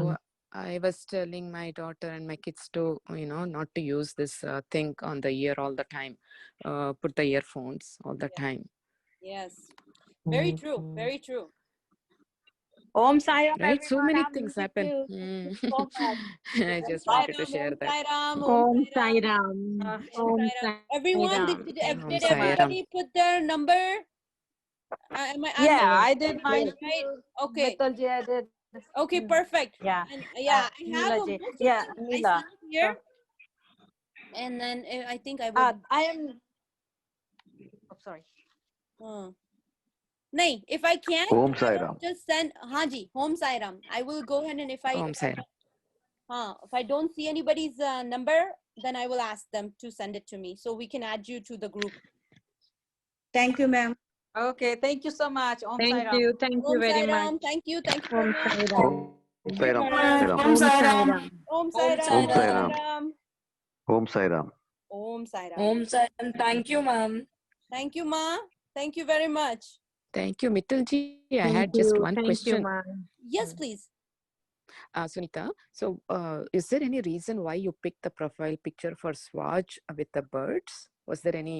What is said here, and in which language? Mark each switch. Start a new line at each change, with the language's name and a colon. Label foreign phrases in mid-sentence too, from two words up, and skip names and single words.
English: So I was telling my daughter and my kids to, not to use this thing on the ear all the time. Put the earphones all the time. Yes. Very true. Very true. Om Sai Ram, Right? So everyone. many I'm things leaving happen. too. Thank you so much. I Om just Sai wanted to Ram, share Om that. Sai Ram, Om Om Sai Sai Ram, Ram. Om Om Sai Ram. Sai Everyone, Ram. Thank Om did you so much. Sai Ram. everybody put their number? I did mine. Right? Okay. Mittalji, I did. Okay, perfect. Yeah. And I have Neela ji. most of Yeah, them I Neela. see here. So, And then I think I will. I am. Oh, sorry. Nahi, if I can't, Om I Sai will Ram. just send Haji, Home Sai Ram. I will go ahead and if I don't see anybody's number, then I will ask them to send it to me so we can add you to the group. Thank you, ma'am. Okay, thank you so much. Om Sai Thank Ram. you. Thank you Om very Sai much. Ram. Thank you. Thank you Om very much. Sai Ram. Om Sai Ram. Om Sai Ram. Om Sai Om Ram. Sai Om Sai Ram. Ram. Om Sai Ram. Om Sai Ram. Om Sai Ram. Thank you, ma'am. Thank you, Ma. Thank you very much. Thank you, Mittalji. I Thank had just you. one Thank question. you, ma'am. Yes, please. Sunita, so is there any reason why you picked the profile picture for Swatch with the birds? Was there any